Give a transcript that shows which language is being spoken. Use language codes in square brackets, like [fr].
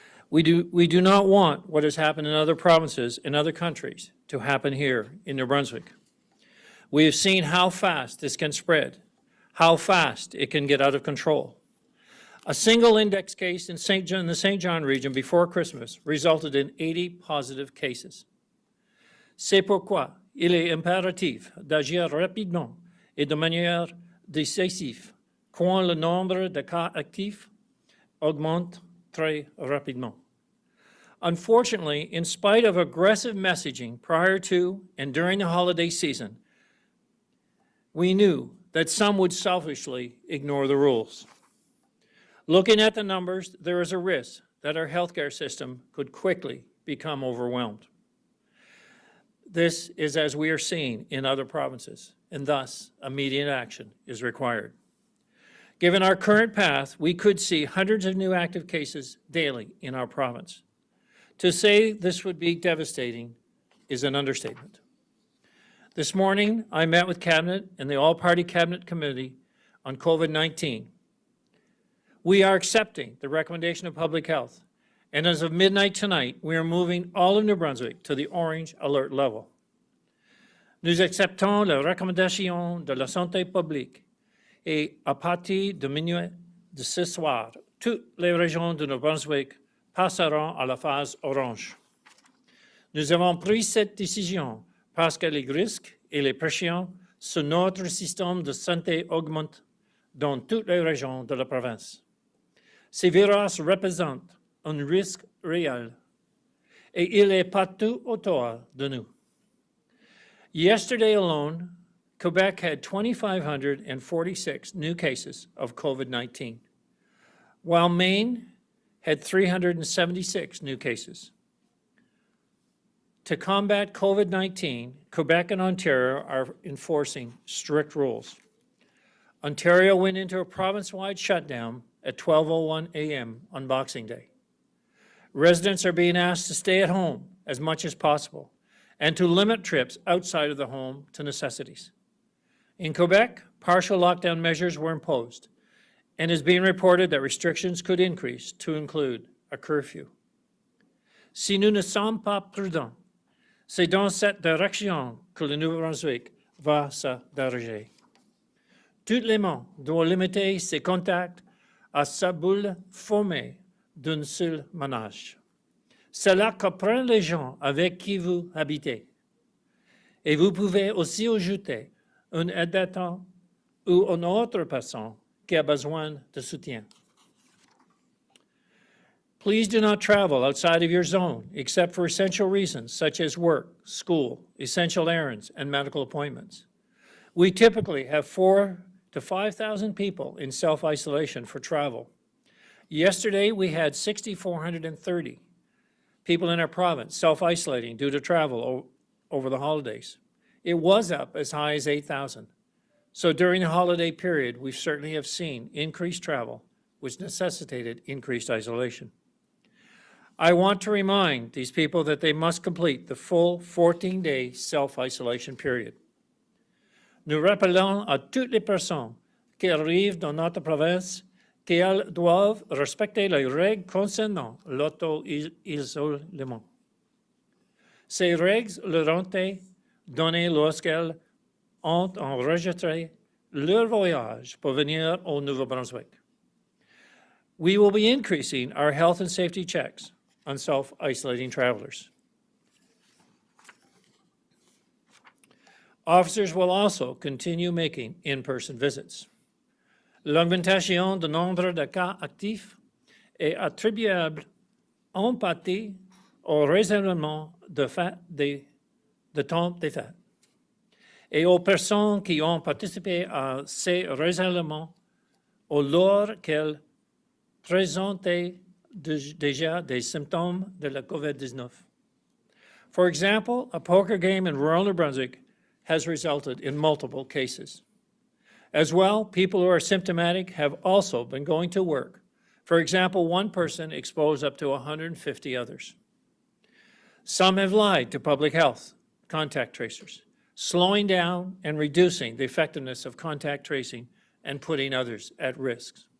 [en] We do not want what has happened in other provinces and other countries to happen here in New Brunswick. We have seen how fast this can spread, how fast it can get out of control. A single index case in the St. John region before Christmas resulted in 80 positive cases. [fr] C'est pourquoi il est impératif d'agir rapidement et de manière décisive quand le nombre de cas actifs augmente très rapidement. [en] Unfortunately, in spite of aggressive messaging prior to and during the holiday season, we knew that some would selfishly ignore the rules. Looking at the numbers, there is a risk that our healthcare system could quickly become overwhelmed. This is as we are seeing in other provinces, and thus immediate action is required. Given our current path, we could see hundreds of new active cases daily in our province. To say this would be devastating is an understatement. This morning, I met with Cabinet and the All-Party Cabinet Committee on COVID-19. We are accepting the recommendation of Public Health, and as of midnight tonight, we are moving all of New Brunswick to the orange alert level. [fr] Nous acceptons la recommandation de la santé publique et à partir de minuit de ce soir, toutes les régions de New Brunswick passeront à la phase orange. Nous avons pris cette décision parce que les risques et les pressions sur notre système de santé augmentent dans toutes les régions de la province. Ces virus représentent un risque réel et il est partout autour de nous. [en] Yesterday alone, Quebec had 2,546 new cases of COVID-19, while Maine had 376 new cases. To combat COVID-19, Quebec and Ontario are enforcing strict rules. Ontario went into a province-wide shutdown at 12:01 a.m. on Boxing Day. Residents are being asked to stay at home as much as possible and to limit trips outside of the home to necessities. In Quebec, partial lockdown measures were imposed, and it is being reported that restrictions could increase to include a curfew. [fr] Si nous ne sommes pas prudents, c'est dans cette direction que le Nouveau-Brunswick va se diriger. Tout le monde doit limiter ses contacts à sa bulle formée d'un seul ménage. Cela comprend les gens avec qui vous habitez. Et vous pouvez aussi ajouter un aidant ou une autre personne qui a besoin de soutien. [en] Please do not travel outside of your zone except for essential reasons such as work, school, essential errands, and medical appointments. We typically have 4,000 to 5,000 people in self-isolation for travel. Yesterday, we had 6,430 people in our province self-isolating due to travel over the holidays. It was up as high as 8,000. So during the holiday period, we certainly have seen increased travel, which necessitated increased isolation. I want to remind these people that they must complete the full 14-day self-isolation period. [fr] Nous rappelons à toutes les personnes qui arrivent dans notre province qu'elles doivent respecter les règles concernant l'auto-isolement. Ces règles leur ont été données lorsqu'elles ont enregistré leur voyage pour venir au Nouveau-Brunswick. [en] We will be increasing our health and safety checks on self-isolating travelers. Officers will also continue making in-person visits. [fr] L'augmentation du nombre de cas actifs est attribuable en partie au réservement de temps des fêtes et aux personnes qui ont participé à ces réservements alors qu'elles présentaient déjà des symptômes de la COVID-19. [en] For example, a poker game in rural New Brunswick has resulted in multiple cases. As well, people who are symptomatic have also been going to work. For example, one person exposed up to 150 others. Some have lied to public health contact tracers, slowing down and reducing the effectiveness of contact tracing and putting others at risk.